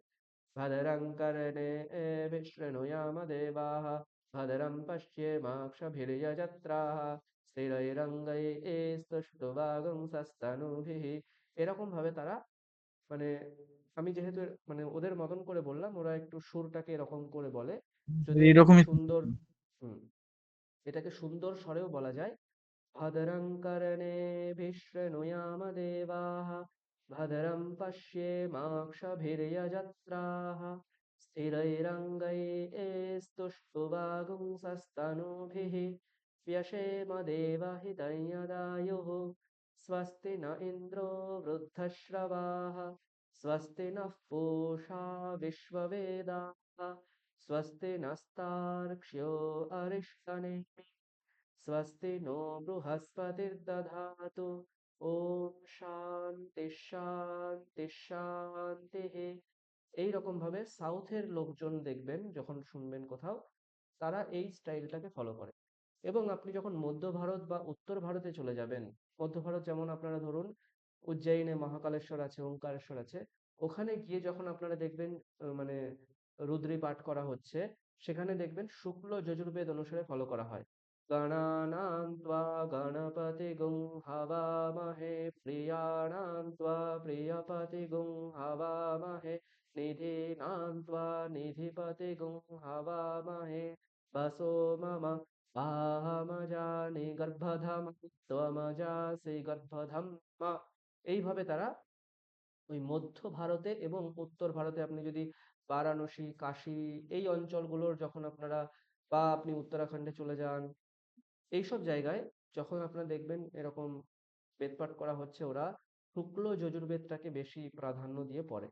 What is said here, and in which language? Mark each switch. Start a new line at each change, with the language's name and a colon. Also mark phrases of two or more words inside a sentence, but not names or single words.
Sanskrit: ভদ্রং কর্ণেভিঃ শৃণুয়াম দেবাঃ ভদ্রং পশ্যেমাক্ষভির্যজত্রাঃ স্থিরৈরঙ্গৈস্তुष्टुवागुंसस्तनूभिः।
Bangla: এরকম ভাবে তারা, মানে আমি যেহেতু মানে ওদের মতন করে বললাম, ওরা একটু সুরটাকে এরকম করে বলে। যদি এটাকে এইরকমই। সুন্দর, এটাকে সুন্দর স্বরেও বলা যায়,
Sanskrit: भद्रं कर्णेभिः शृणुयाम देवाः भद्रं पश्येमाक्षभिर्यजत्राः स्थिरैरङ्गैस्तुष्टुवागुंसस्तनूभिः व्यशेम देवहितैयदायुः स्वस्ति न इन्द्रो वृद्धश्रवाः स्वस्ति नः पूषा विश्ववेदाः स्वस्ति नस्तार्क्ष्यो अरिष्टनेमिः स्वस्ति नो बृहस्पतिर्दधातु ओम শান্তি শান্তি শান্তি।
Bangla: এইরকম ভাবে সাউথের লোকজন দেখবেন যখন শুনবেন কোথাও, তারা এই স্টাইলটাকে ফলো করে। এবং আপনি যখন মধ্য ভারত বা উত্তর ভারতে চলে যাবেন, মধ্য ভারত যেমন আপনারা ধরুন উজ্জয়িনে মহাকালেশ্বর আছে, ওঙ্কারেশ্বর আছে, ওখানে গিয়ে যখন আপনারা দেখবেন মানে রুদ্রী পাঠ করা হচ্ছে, সেখানে দেখবেন শুক্ল যজুর্বেদ অনুসারে ফলো করা হয়।
Sanskrit: গণানাং ত্বা গণপতিগুং হবামহে প্রিয়াণাং ত্বা প্রিয়পতিগুং হবামহে নিধিনাং वसो मम पामजाने গর্ভধাম ত্বমজাসে গর্ভধাম্মা।
Bangla: এইভাবে তারা ওই মধ্য ভারতে এবং উত্তর ভারতে আপনি যদি বারাণসী, কাশী এই অঞ্চলগুলোর যখন আপনারা, বা আপনি উত্তরাখণ্ডে চলে যান, এইসব জায়গায় যখন আপনারা দেখবেন এরকম বেদপাঠ করা হচ্ছে, ওরা শুক্ল যজুর্বেদটাকে বেশি প্রাধান্য দিয়ে পড়ে।